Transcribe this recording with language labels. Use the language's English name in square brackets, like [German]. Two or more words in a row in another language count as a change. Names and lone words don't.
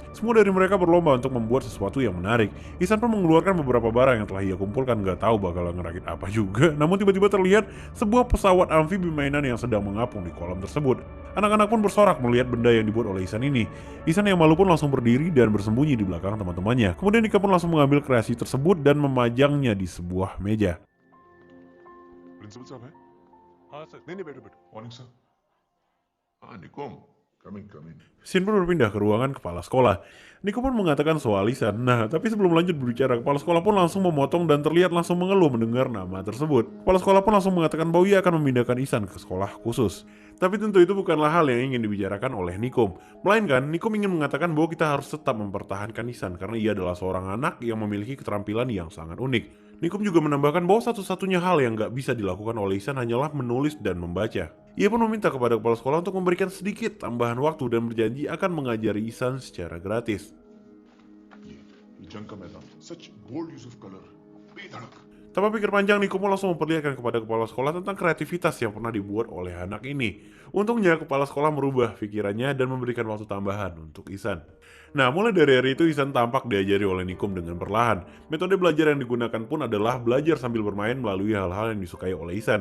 [Indonesian] Semua dari mereka berlomba untuk membuat sesuatu yang menarik. Ihsan pun mengeluarkan beberapa barang yang telah ia kumpulkan, gak tahu bakal ngerakit apa juga. Namun tiba-tiba terlihat sebuah pesawat amfibi mainan yang sedang mengapung di kolam tersebut. Anak-anak pun bersorak melihat benda yang dibuat oleh Ihsan ini. Ihsan yang malu pun langsung berdiri dan bersembunyi di belakang teman-temannya. Kemudian Nika pun langsung mengambil kreasi tersebut dan memajangnya di sebuah meja. [Hindi] प्रिंसिपल साहब हैं हाँ सर नहीं नहीं बैठो बैठो [English] morning sir [Hindi] हाँ निकोम [English] Come in. [Indonesian] Scene pun berpindah ke ruangan kepala sekolah. Niko pun mengatakan soal Isan. Nah, tapi sebelum lanjut berbicara, kepala sekolah pun langsung memotong dan terlihat langsung mengeluh mendengar nama tersebut. Kepala sekolah pun langsung mengatakan bahwa ia akan memindahkan Isan ke sekolah khusus. Tapi tentu itu bukanlah hal yang ingin dibicarakan oleh Nikom. Melainkan, Nikom ingin mengatakan bahwa kita harus tetap mempertahankan Isan karena ia adalah seorang anak yang memiliki keterampilan yang sangat unik. Nikom juga menambahkan bahwa satu-satunya hal yang gak bisa dilakukan oleh Isan hanyalah menulis dan membaca. Ia pun meminta kepada kepala sekolah untuk memberikan sedikit tambahan waktu dan berjanji akan mengajari Isan secara gratis. [Hindi] ये जंग का मैदान सच [English] bold use of colour [Hindi] बेधड़क [Indonesian] Tanpa pikir panjang, Niko pun langsung memperlihatkan kepada kepala sekolah tentang kreativitas yang pernah dibuat oleh anak ini. Untungnya, kepala sekolah merubah pikirannya dan memberikan waktu tambahan untuk Isan. Nah, mulai dari hari itu Isan tampak diajari oleh Nikom dengan perlahan. Metode belajar yang digunakan pun adalah belajar sambil bermain melalui hal-hal yang disukai oleh Isan.